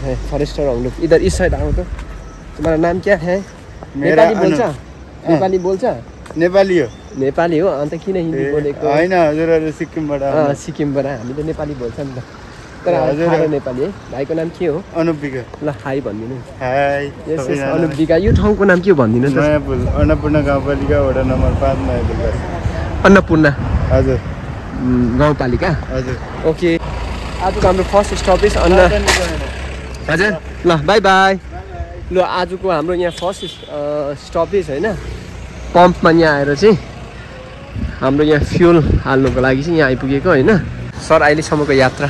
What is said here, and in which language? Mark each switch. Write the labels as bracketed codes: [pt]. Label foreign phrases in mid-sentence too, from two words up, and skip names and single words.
[hi] है फॉरेस्टर औंडुक इधर इस साइड आओ तो तुम्हारा नाम क्या है [ne] नेपाली बोल्छ नेपाली हो अन्त किन हिन्दी बोलेको हैन हजुरहरु सिक्किमबाट हामी त नेपाली बोल्छ नि त तर हजुर नेपाली है भाइको नाम के हो अनुपबिका ल हाई भन्दिनु हाई यस अनुपबिका यो ठाउँको नाम के हो भन्दिनु त अन्नपूर्ण गाउँपालिका वडा नम्बर 5 नयाँ अन्नपूर्ण हजुर गाउँपालिका हजुर ओके आजको हाम्रो [en] first stoppage [ne] हजुर ल [en] bye bye [ne] ल आजको हाम्रो यहाँ [en] first stoppage [ne] हैन पम्पमा यहाँ आएर चाहिँ हाम्रो यहाँ फ्युल हाल्नुको लागि चाहिँ यहाँ आइपुगेको हैन सर अहिलेसम्मको यात्रा